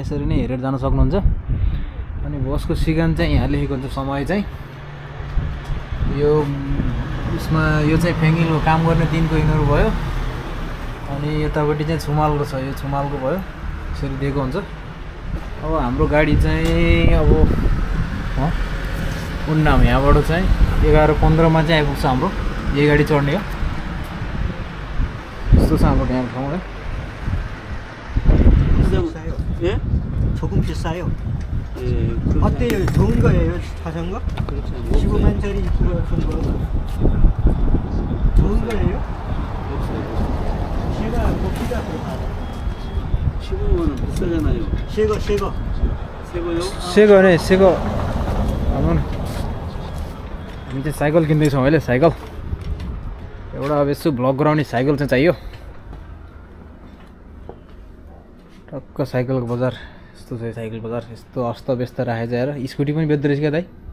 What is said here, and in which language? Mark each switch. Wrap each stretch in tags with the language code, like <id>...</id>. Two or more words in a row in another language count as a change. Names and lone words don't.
<ne>यसरी नै हेरेर जान सक्नुहुन्छ अनि बसको सिगान चाहिँ यहाँ लेखेको हुन्छ समय चाहिँ यो उसमा यो चाहिँ फ्याङ्गिङको काम गर्ने 3 कोइनहरू भयो अनि यतापट्टि चाहिँ छुमालको छ यो छुमालको भयो यसरी दिएको हुन्छ अब हाम्रो गाडी चाहिँ अब उन्नाम यहाँबाट चाहिँ 11:15 मा चाहिँ आइपुग्छ हाम्रो यही गाडी चढ्ने हो यस्तो छ हाम्रो यहाँ ठाउँ</ne> <ko>예? 조금 비싸요. 어때요? 좋은 거예요? 자전거? 15만짜리 그거 같은 거 좋은 거예요? 제가 고기가 15만 원 비싸잖아요. 새거요? 새거네 새거</ko> <ne>हामी चाहिँ साइकल किन्दैछौँ अहिले साइकल एउटा अब यसो भ्लग गराउने साइकल चाहिँ चाहियो टक्क साइकलको बजार यस्तो छ साइकल बजार यस्तो अस्तव्यस्त राखेर जाएर स्कुटी पनि बेच्दो रहेछ क्या दाइ</ne>